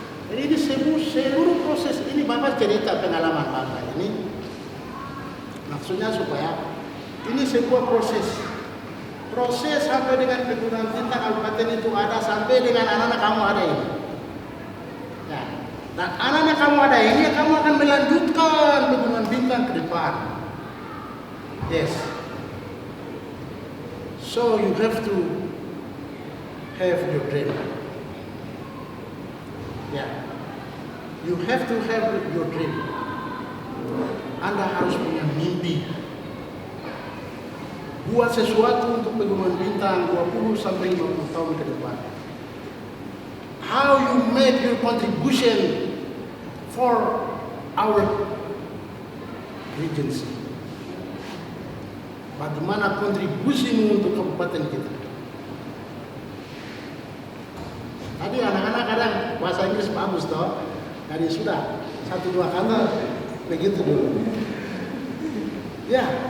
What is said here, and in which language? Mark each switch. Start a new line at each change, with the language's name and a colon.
Indonesian: Jadi di seluruh proses ini Bapak cerita pengalaman Bapak ini, maksudnya supaya ini sebuah proses sampai dengan Pegunungan Bintang Kabupaten itu ada, sampai dengan anak-anak kamu ada ini. Ya. Dan anak-anak kamu ada ini, kamu akan melanjutkan Pegunungan Bintang ke depan.
English: Yes. So you have to have your dream. Yeah. You have to have your dream.
Indonesian: Anda harus punya mimpi. Buat sesuatu untuk Pegunungan Bintang 20 sampai 50 tahun ke depan.
English: How you make your contribution for our regency.
Indonesian: Bagaimana kontribusimu untuk kabupaten kita. Tadi anak-anak kadang bahasa Inggris bagus toh. Tadi sudah 1-2 kata begitu dulu. Ya.